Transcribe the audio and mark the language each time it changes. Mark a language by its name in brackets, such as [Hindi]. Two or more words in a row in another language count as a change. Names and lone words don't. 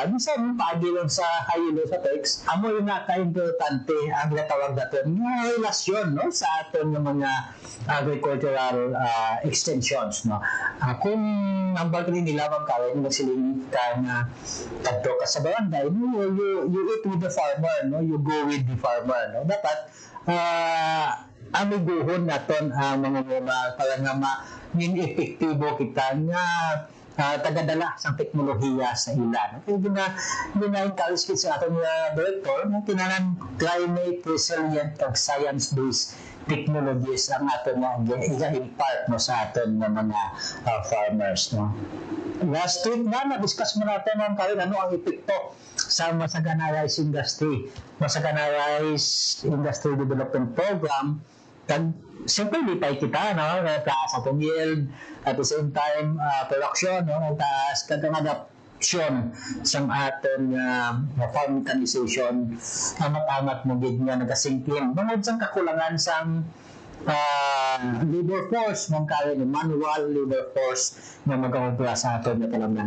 [Hiligaynon] Bisan paagilon sa haylo sa text, amo yung naka-importante ang natawag naton nga relasyon, no, sa aton nga mga [English] agricultural extensions, [Hiligaynon] no. Kung ang bagay nila Ma'am Karen magsiling ka nga kadto ka sa barangay, no, [English] you eat with the farmer, no, you go with the farmer, no. [Hiligaynon] Dapat amiguhon naton ang mga para nga epektibo kita nga tagadala sa teknolohiya sa ila. Kaya gina-encourage kita sa ating director na tinanan [English] climate resilient [Hiligaynon] ag [English] science-based technologies [Hiligaynon] ang aton nga i-impart, no, sa aton nga mga farmers, no. [English] Last week [Filipino] na-discuss mo natin ang ano ang epekto sa Masagana Rice Industry. [Hiligaynon] Masagana Rice Industry Development Program, kag siyempre lipay kita, no, taas atong yield, [English] at the same time production, [Hiligaynon] no, taas kag ang adoption sa aton [English] farm mechanization, [Hiligaynon] amat-amat mo gid nga nagasingkin bangod sa kakulangan sa [English] labor force, [Hiligaynon] Ma'am Karen, [English] manual labor force [Hiligaynon] na magawa sa aton nga talamnan.